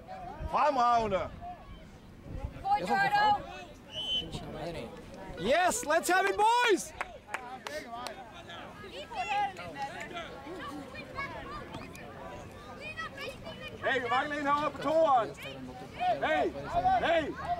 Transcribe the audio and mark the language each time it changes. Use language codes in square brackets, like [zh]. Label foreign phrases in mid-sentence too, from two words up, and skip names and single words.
[da] Fremragende. [en] Yes, let's have it, boys! [da] Hey, vi mangler en herovre på toeren. Hey, hey.